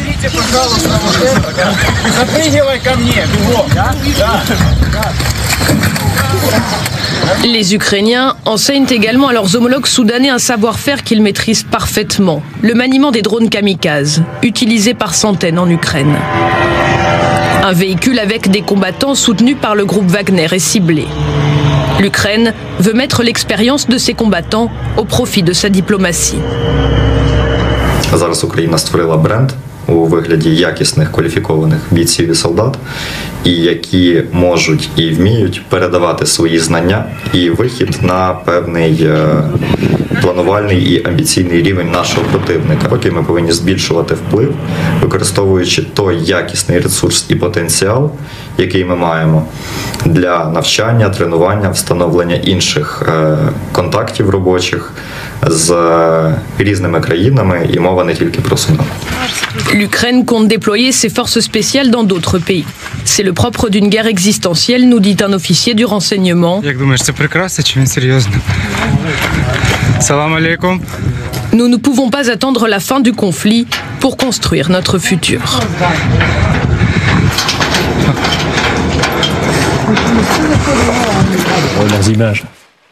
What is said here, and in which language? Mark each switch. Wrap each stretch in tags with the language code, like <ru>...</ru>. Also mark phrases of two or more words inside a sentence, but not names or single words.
<fr>Les Ukrainiens enseignent également à leurs homologues soudanais un savoir-faire qu'ils maîtrisent parfaitement, le maniement des drones kamikazes, utilisés par centaines en Ukraine. Un véhicule avec des combattants soutenus par le groupe Wagner est ciblé. L'Ukraine veut mettre l'expérience de ses combattants au profit de sa diplomatie.</fr> <uk>Зараз Україна створила бренд у вигляді якісних кваліфікованих бійців і солдат, і які можуть і вміють передавати свої знання і вихід на певний планувальний і амбіційний рівень нашого противника. Поки ми повинні збільшувати вплив, використовуючи той якісний ресурс і потенціал, який ми маємо для навчання, тренування, встановлення інших контактів робочих з різними країнами, і мова не тільки про Судан.</uk> <fr>L'Ukraine compte déployer ses forces spéciales dans d'autres pays. C'est le propre d'une guerre existentielle, nous dit un officier du renseignement.</fr> <uk>Як думаєш, це прекрасно чи він серйозно?</uk> <ar>سلام عليكم.</ar> <fr>Nous ne pouvons pas attendre la fin du conflit pour construire notre futur. Leurs images.</fr>